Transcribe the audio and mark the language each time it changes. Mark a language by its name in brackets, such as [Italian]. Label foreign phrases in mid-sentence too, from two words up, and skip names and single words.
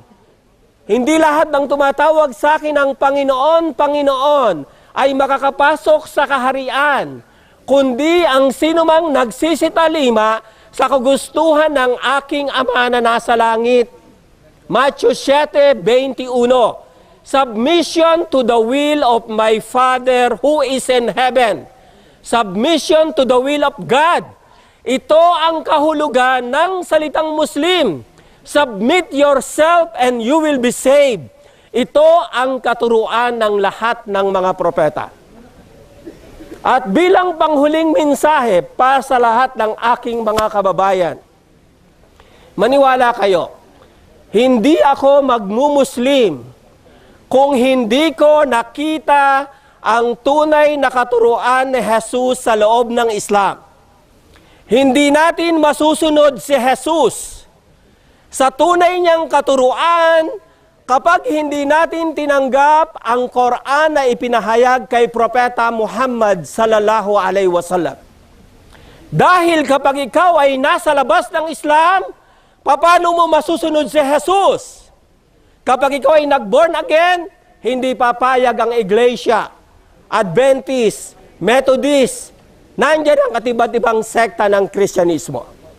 [Filipino] Hindi lahat ng tumatawag sa akin ng Panginoon, Panginoon ay makakapasok sa kaharian, kundi ang sinumang nagsisitalima sa kagustuhan ng aking Ama na nasa langit. [English] Matthew 7:21, submission to the will of my Father who is in heaven. Submission to the will of God. [Filipino] Ito ang kahulugan ng salitang Muslim. [English] Submit yourself and you will be saved. [Filipino] Ito ang katuruan ng lahat ng mga propeta. At bilang panghuling mensahe para sa lahat ng aking mga kababayan, maniwala kayo, hindi ako magmumuslim kung hindi ko nakita ang tunay na katuruan ni Jesus sa loob ng Islam. Hindi natin masusunod si Jesus sa tunay niyang katuruan kapag hindi natin tinanggap ang Quran na ipinahayag kay Propeta Muhammad [Arabic] sallallahu alaihi wasallam. [Filipino] Dahil kapag ikaw ay nasa labas ng Islam, paano mo masusunod si Jesus? Kapag ikaw ay nag- [English] born again, [Filipino] hindi papayag ang Iglesia, Adventist, Methodist, nandiyan ang iba't-ibang sekta ng Kristyanismo.